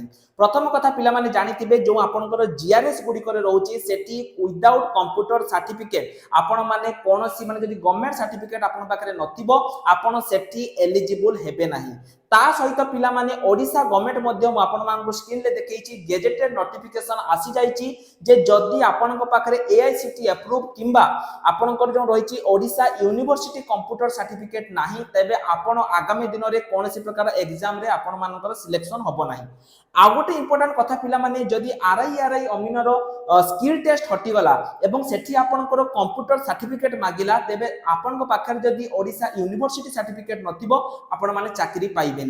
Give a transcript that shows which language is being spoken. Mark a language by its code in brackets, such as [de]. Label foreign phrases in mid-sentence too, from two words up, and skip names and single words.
[or] ପ୍ରଥମ କଥା ପିଲାମାନେ ଜାଣିଥିବେ ଯେଉଁ ଆପଣଙ୍କର ଜିଆରଏସ୍ ଗୁଡ଼ିକରେ ରହୁଛି ସେଠି [en] without computer certificate [or] ଆପଣ ମାନେ କୌଣସି ମାନେ ଯଦି [en] government certificate [or] ଆପଣଙ୍କ ପାଖରେ ନଥିବ ଆପଣ ସେଠି ଏଲିଜିବୁଲ ହେବେ ନାହିଁ। ତା ସହିତ ପିଲାମାନେ ଓଡ଼ିଶା ଗଭର୍ଣ୍ଣମେଣ୍ଟ ମଧ୍ୟ ମୁଁ ଆପଣମାନଙ୍କୁ ସ୍କ୍ରିନରେ ଦେଖେଇଛି [en] gazetted notification [or] ଆସି ଯାଇଛି ଯେ ଯଦି ଆପଣଙ୍କ ପାଖରେ AICTE ଆପ୍ରୁଭ কিংবা ଆପଣଙ୍କର ଯେଉଁ ରହିଛି ଓଡ଼ିଶା ୟୁନିଭର୍ସିଟି [en] computer certificate [or] ନାହିଁ ତେବେ ଆପଣ ଆଗାମୀ ଦିନରେ କୌଣସି ପ୍ରକାର ଏକ୍ସାମରେ ଆପଣମାନଙ୍କର ସିଲେକ୍ସନ ହେବ ନାହିଁ। ଆଉ ଗୋଟେ ଇମ୍ପୋର୍ଟାଣ୍ଟ କଥା ପିଲାମାନେ ଯଦି RI ଅମିନର [en] skill test [or] ହଟିଗଲା ଏବଂ ସେଠି ଆପଣଙ୍କର [en] computer certificate [or] ମାଗିଲା ତେବେ ଆପଣଙ୍କ ପାଖରେ ଯଦି ଓଡ଼ିଶା [en] university certificate [or] ନଥିବ ଆପଣମାନେ ଚାକିରି ପାଇବେନି।